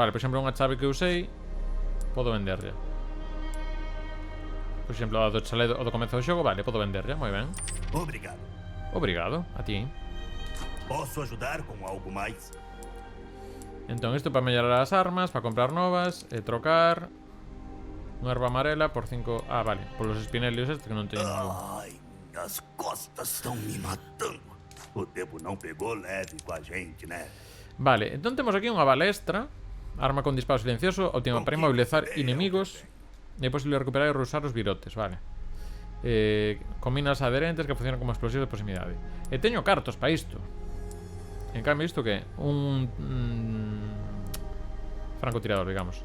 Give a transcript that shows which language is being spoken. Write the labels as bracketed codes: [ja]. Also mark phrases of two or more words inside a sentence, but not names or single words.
[gl] Vale, por exemplo, unha chave que usei, podo venderla. Por exemplo, a do chale o do comezo do xogo, vale, podo venderla, moi ben. [pt] Obrigado. [gl] Obrigado, a ti. [pt] Posso ajudar com algo mais? [gl] Entón, isto para mellorar as armas, para comprar novas, e trocar unha erva amarela por 5... Ah, vale, [es] por los [gl] espinelios este que non teño ningún. [pt] Ai, minhas costas estão me matando. O tempo não pegou leve com a gente, né? [gl] Vale, entón temos aquí unha balestra. Arma con disparo silencioso, óptima para inmovilizar inimigos. E é posible recuperar e reusar os virotes, vale. Combinas adherentes que funcionan como explosivos de proximidade. E teño cartos para isto. En cambio, isto que? Un francotirador, digamos.